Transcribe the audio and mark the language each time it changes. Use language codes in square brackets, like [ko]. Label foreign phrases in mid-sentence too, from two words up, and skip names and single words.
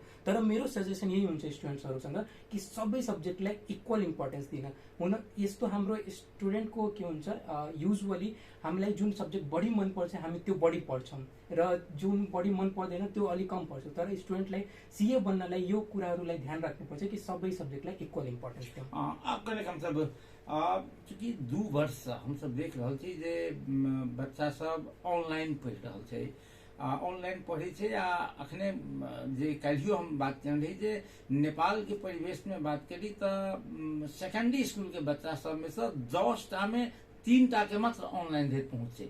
[ne] तर मेरो सजेसन यही हुन्छ स्टुडेन्ट्सहरूसँग कि सबै सब्जेक्टलाई [en] equal importance [ne] दिन। हुन यस्तो हाम्रो स्टुडेन्टको के हुन्छ, युजुअली हामीलाई जुन सब्जेक्ट बढी मनपर्छ हामी त्यो बढी पढ्छौँ र जुन बढी मन पर्दैन त्यो अलिक कम पढ्छौँ। तर स्टुडेन्टलाई सिए बन्नलाई यो कुराहरूलाई ध्यान राख्नुपर्छ कि सबै सब्जेक्टलाई [en] equal importance [ne] दिउँ। [mai] आपका मतलब चूँकि 2 वर्ष हम सब देख रहल छी जे बच्चा सब ऑनलाइन पढ़ि रहल छै, ऑनलाइन पढ़े छै। आ अखने जे काल्हियो हम बात केने रही जे नेपाल के परिवेश में बात करी तऽ सेकेंडरी स्कूल के बच्चा सब में से 10टा में 3टा के मात्र ऑनलाइन धरि पहुँच छै।